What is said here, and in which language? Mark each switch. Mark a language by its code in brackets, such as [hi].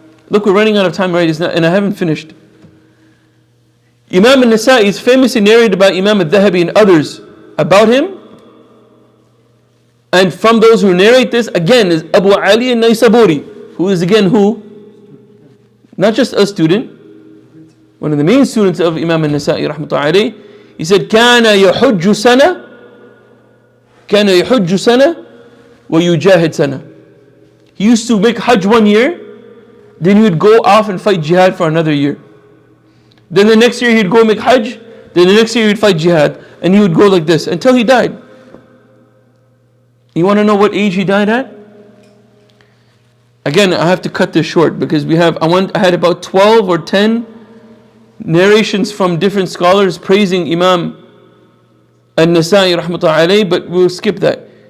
[en] Look, we're running out of time already, and I haven't finished. Imam al-Nasa'i is famously narrated by Imam al-Dhahabi and others about him. And from those who narrate this, again, is Abu Ali al-Naysaburi, who is again who? Not just a student, one of the main students of Imam al-Nasa'i [ar] rahmatullahi alayhi. [en] He said, [ar] كَانَ يَحُجُّ سَنَةً وَيُجَاهِدْ سَنَةً. [en] He used to make Hajj 1 year, then he would go off and fight jihad for another year. Then the next year he'd go make Hajj, then the next year he'd fight jihad, and he would go like this until he died. You want to know what age he died at? Again, I have to cut this short because I had about 12 or 10 narrations from different scholars praising Imam al-Nasa'i [ar] rahmatullahi alayhi, [en] but we'll skip that.